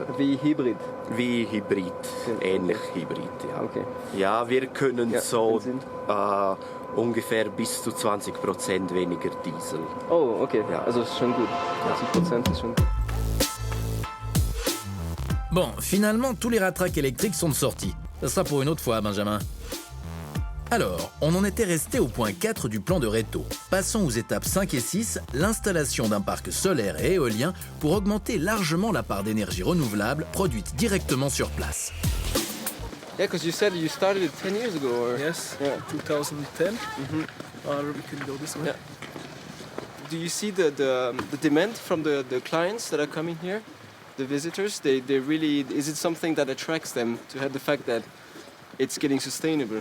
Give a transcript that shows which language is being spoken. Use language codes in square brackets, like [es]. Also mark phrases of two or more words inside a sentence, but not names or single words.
[de] Wie Hybrid? Wie Hybrid, ähnlich Hybrid, ja. Okay. Ja, wir können so ungefähr bis zu 20% weniger Diesel. Oh, okay. Ja. Also ist schon gut. 20% ist schon gut. [fr] Bon, finalement, tous les ratracs électriques sont de sortie. Ça sera pour une autre fois, Benjamin. Alors, on en était resté au point 4 du plan de Reto. Passons aux étapes 5 et 6, l'installation d'un parc solaire et éolien pour augmenter largement la part d'énergie renouvelable produite directement sur place. [en] Yeah, because you said you started it 10 years ago. Or... Yes, yeah. 2010. We can go this way. Yeah. Do you see the demand from the clients that are coming here? The visitors, they really, is it something that attracts them to have the fact that it's getting sustainable?